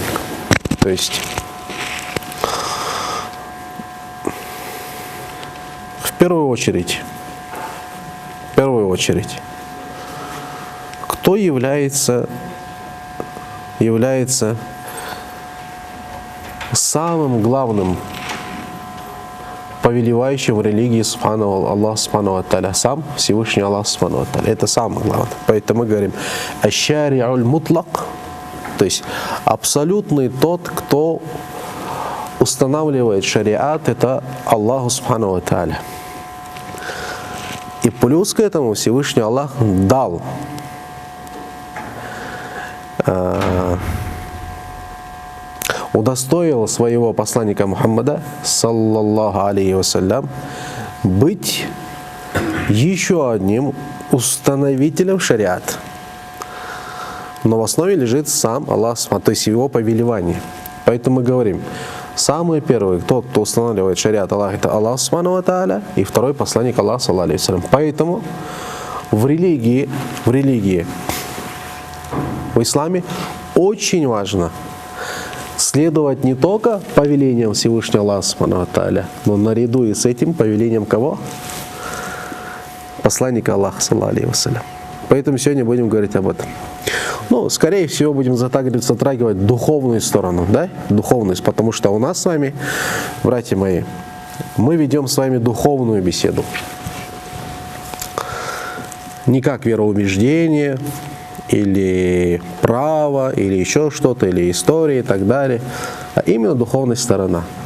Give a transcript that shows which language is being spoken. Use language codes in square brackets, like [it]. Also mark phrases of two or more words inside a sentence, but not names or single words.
[ru] То есть в первую очередь, кто является самым главным повелевающим в религии Аллаха [ar] سبحانه وتعالى, [ru] сам Всевышний Аллах [ar] سبحانه وتعالى. [ru] Это самое главное. Поэтому мы говорим [ar] الشارع المطلق, [ru] то есть абсолютный тот, кто устанавливает шариат, это [ar] الله سبحانه وتعالى. [ru] И плюс к этому Всевышний Аллах дал удостоил своего посланника Мухаммада [ar] صلى الله عليه وسلم [ru] быть еще одним установителем шариата. Но в основе лежит сам Аллах, то есть его повелевание. Поэтому мы говорим, самый первый, тот, кто устанавливает шариат Аллах, это Аллах [ar] سبحانه وتعالى, [ru] и второй посланник Аллаха [ar] صلى الله عليه وسلم. [ru] Поэтому в религии, в исламе очень важно следовать не только повелениям Всевышнего Аллаха [ar] سبحانه وتعالى, [ru] но наряду и с этим повелением кого? Посланника Аллаха [ar] صلى الله عليه وسلم. [ru] Поэтому сегодня будем говорить об этом. Ну, скорее всего, будем затрагивать духовную сторону, да? Духовность, потому что у нас с вами, братья мои, мы ведем с вами духовную беседу. Не как вероубеждение, или право, или еще что-то, или история и так далее, а именно духовная сторона.